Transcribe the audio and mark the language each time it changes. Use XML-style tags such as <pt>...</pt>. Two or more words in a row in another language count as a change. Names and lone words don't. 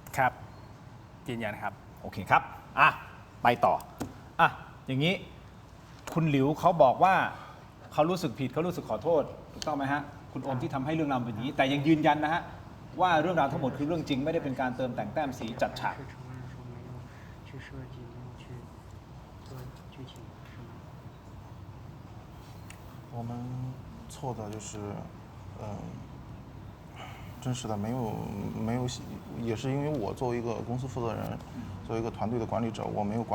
<th>ครับยืนยันครับ โอเคครับอ่ะไปต่ออ่ะอย่างนี้คุณหลิวเขาบอกว่าเขารู้สึกผิดเขารู้สึกขอโทษถูกต้องไหมฮะคุณโอมที่ทำให้เรื่องราวเป็นอย่างนี้แต่ยังยืนยันนะฮะว่าเรื่องราวทั้งหมดคือเรื่องจริงไม่ได้เป็นการเติมแต่งแต้มสีจัดฉาก</th> <zh>我们错的就是，真实的没有，也是因为我作为一个公司负责人，作为一个团队的管理者，我没有</zh>